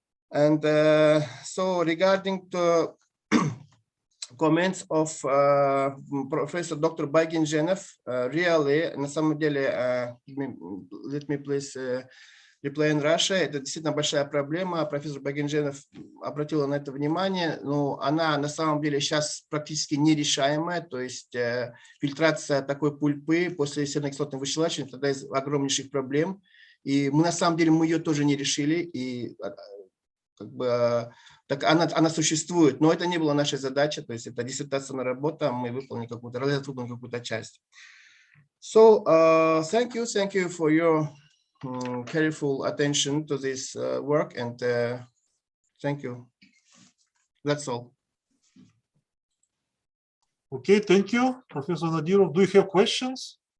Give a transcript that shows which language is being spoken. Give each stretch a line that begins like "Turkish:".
English: And so regarding to comments of Professor Dr. Baginzhenov, really,
Russian: на самом деле,
English: let me please reply in Russia,
Russian: это действительно большая проблема. Профессор Багинженов обратила на это внимание, но она на самом деле сейчас практически нерешаемая, то есть фильтрация такой пульпы после сернокислотного вычелачивания тогда из огромнейших проблем. И мы на самом деле мы ее тоже не решили, и как бы так она существует, но это не была наша задача, то есть это диссертационная работа, мы выполнили какую-то часть.
English: So thank you for your careful attention to this work, and thank you. That's all. Okay, thank you, Professor Nadirov. Do you have questions?